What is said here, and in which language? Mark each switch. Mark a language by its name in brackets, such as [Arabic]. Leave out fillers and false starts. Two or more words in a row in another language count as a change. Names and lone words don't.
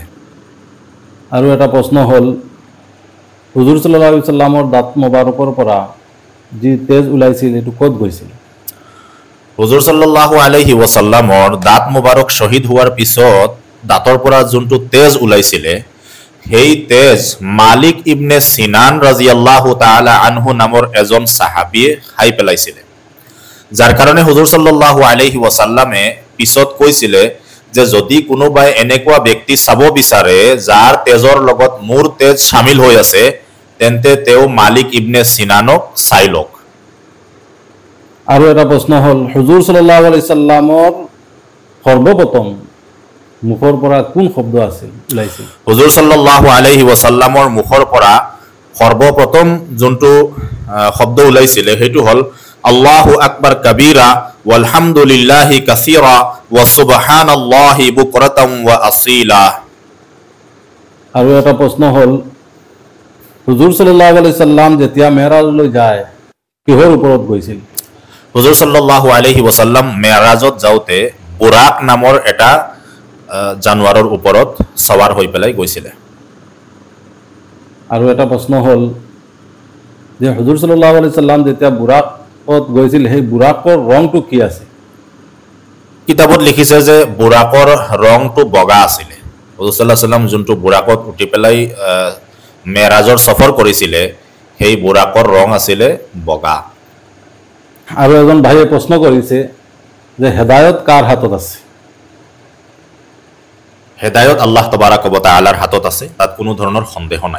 [Assamese] আৰু এটা প্ৰশ্ন হ'ল, হুজুৰ [Arabic] صلى الله عليه وسلم [Assamese] দাঁত মুবাৰকৰ পৰা যি তেজ ওলাইছিল এইটো ক'ত গৈছিল? হুজুৰ [Arabic] صلى الله عليه وسلم [Assamese] দাঁত মুবাৰক শ্বহীদ হোৱাৰ পিছত দাঁতৰ পৰা যোনটো তেজ ওলাইছিলে সেই তেজ মালিক ইবনে সিনান [Arabic] رضي الله تعالى عنه [Assamese] নামৰ এজন সাহাবীয়ে খাই পেলাইছিলে, যাৰ কাৰণে হুজুৰ [Arabic] صلى الله عليه وسلم [Assamese] পিছত কৈছিলে যে যদি কোনোবাই এনেকুৱা ব্যক্তি চাব বিচাৰে যাৰ তেজৰ লগত মোৰ তেজ শামিল হৈ আছে তেন্তে তেওঁ মালিক ইবনে সিনানক চাই লওক। আৰু এটা প্ৰশ্ন হ'ল, হুজুৰ [Arabic] صلى الله عليه وسلم [Assamese] সৰ্বপ্ৰথম মুখৰ পৰা কোন শব্দ ওলাইছিল? হুজুৰ [Arabic] صلى الله عليه وسلم [Assamese] মুখৰ পৰা সৰ্বপ্ৰথম যোনটো শব্দ ওলাইছিলে সেইটো হ'ল [Arabic] الله أكبر كبيرا والحمد لله كثيرا وسبحان الله بكرة وأصيلا. [Assamese] আৰু এটা প্ৰশ্ন হ'ল, হুজুৰ [Arabic] صلى الله عليه وسلم [Assamese] যেতিয়া মেৰাজলৈ যায় কিহৰ ওপৰত গৈছিল? হুজুৰ [Arabic] صلى الله عليه وسلم [Assamese] মেৰাজত যাওঁতে বুৰাক নামৰ এটা জানুৱাৰৰ ওপৰত সৱাৰ হৈ পেলাই গৈছিলে। আৰু এটা প্ৰশ্ন হ'ল যে হুজুৰ [Arabic] صلى الله عليه وسلم [Assamese] যেতিয়া বুৰাকত গৈছিল সেই বুৰাকৰ ৰংটো কি আছে? কিতাপত লিখিছে যে বুৰাকৰ ৰংটো বগা আছিলে। হুজুৰ [Arabic] صلى الله عليه وسلم [Assamese] যোনটো বুৰাকত উঠি পেলাই মেৰাজৰ সফৰ কৰিছিলে সেই বুৰাকৰ ৰং আছিলে বগা। আৰু এজন ভাইয়ে প্ৰশ্ন কৰিছে যে হেদায়ত কাৰ হাতত আছে? হেদায়ত আল্লাহ [Arabic] تبارك وتعالى [Assamese] হাতত আছে, তাত কোনো ধৰণৰ সন্দেহ নাই।